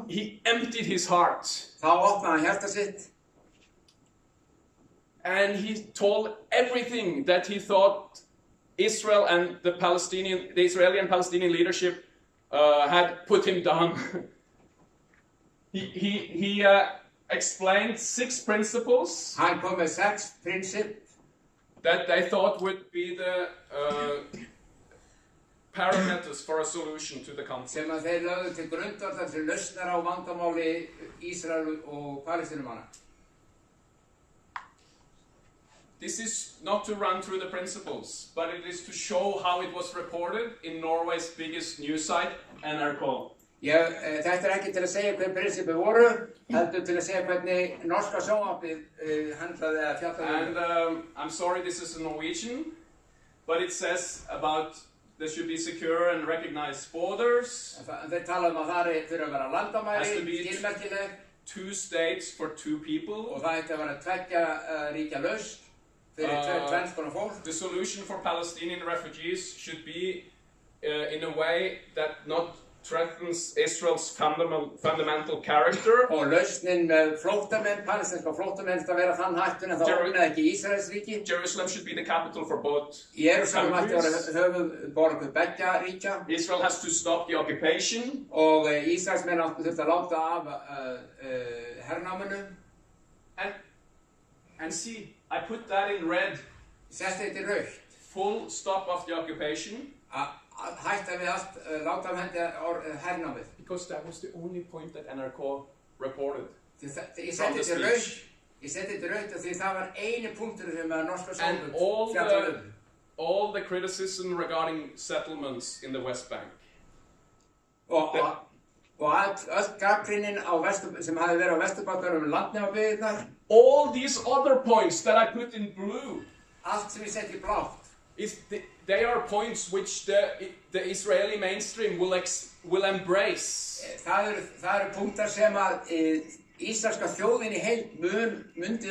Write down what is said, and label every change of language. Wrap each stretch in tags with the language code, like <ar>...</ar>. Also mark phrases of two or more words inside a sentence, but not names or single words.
<en>he emptied his heart.</en> <is>þá opnaði hann hjarta sitt.</is> <en>And he told everything that he thought Israel and the Israeli and Palestinian leadership had put him down. He explained 6 principles</en> <is>Hann kom með 6 prinsip</is> <en>that they thought would be the parameters for a solution to the conflict.</en> <is>sem að þeir lögðu til grundvallar til lausnar á vandamáli Ísrael og Palestínumanna.</is> <en>This is not to run through the principles, but it is to show how it was reported in Norway's biggest news site, NRK.</en> <is>Þetta ekki til að segja hver prinsipið voru, heldur til að segja hvernig norska sjónvarpið handlaði eða fjallaði.</is> <en>And I'm sorry this is a Norwegian, but it says about there should be secure and recognized borders.</en> <is>Þeir tala að það þurfa að vera landamæri,</is> <en>Has to be</en> <is>skilmerkileg,</is> <en>2 states for 2 people.</en> <is>og það ætti að vera tveggja ríkja lausn fyrir tvenns konar fólk.</is> <en>The solution for Palestinian refugees should be in a way that not threatens Israel's fundamental character.</en> <is>Og lausnin með flóttamenn, palestinska flóttamenn, það vera þann hættun en það ógnaði ekki Ísraels ríki.</is> <en>Jerusalem should be the capital for both</en> <is>Jerúsalem ætti að</is> <en>countries.</en> <is>vera höfuðborg beggja ríkja.</is> <en>Israel has to stop the occupation.</en> <is>Og Ísraelsmenn þurftu að láta af hernáminu.</is> <en>And see, I put that in red.</en> <is>Setti þetta í rautt.</is> <en>Full stop of the occupation.</en> <is>Að hætta við allt, láta af hendi hernámið.</is> <en>Because that was the only point that NRK reported.</en> <is>Ég setti þetta í rautt. Ég setti þetta í rautt af því það var eini punktur sem að norska</is> <en>And</en> <is>sjónvarpið fjallaði um.</is> <en>all the criticism regarding settlements in the West Bank.</en> <is>Og öll gagnrýnin sem hafði verið á Vesturbakkanum landnemabyggðirnar.</is> <en>All these other points that I put in blue,</en> <is>Allt sem ég setti í blátt.</is> <en>they are points which the Israeli mainstream will embrace.</en> <is>Það eru punktar sem að ísraelska þjóðin í heild myndi</is>